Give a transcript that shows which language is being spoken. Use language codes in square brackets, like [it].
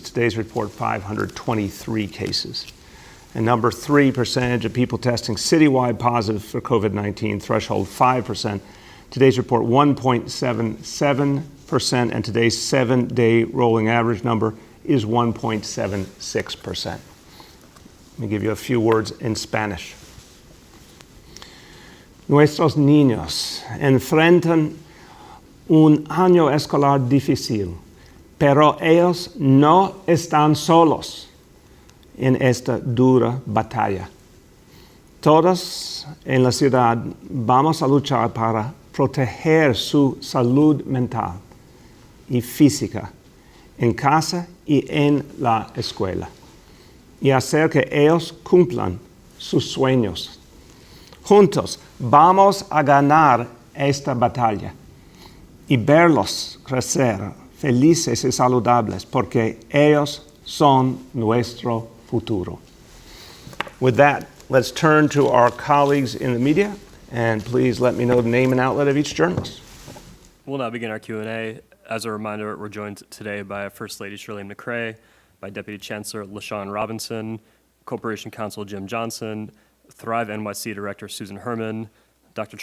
[en] Today's report, 523 cases. And number three, percentage of people testing citywide positive for COVID-19, threshold 5%. Today's report, 1.77%, and today's 7-day rolling average number is 1.76%. Let me give you a few words in Spanish. [es] Nuestros niños enfrentan un año escolar difícil, pero ellos no están solos en esta dura batalla. Todos en la ciudad vamos a luchar para proteger su salud mental y física en casa y en la escuela, y hacer que ellos cumplan sus sueños. Juntos vamos a ganar esta batalla y verlos crecer felices y saludables, porque ellos son nuestro futuro. [en] With that, let's turn to our colleagues in the media, and please let me know the name and outlet of each journalist. We'll now begin our Q&A. As a reminder, we're joined today by First Lady Shirley Mcrae, by Deputy Chancellor Lashon Robinson, Corporation Counsel Jim Johnson, Thrive NYC Director Susan Herman, Dr.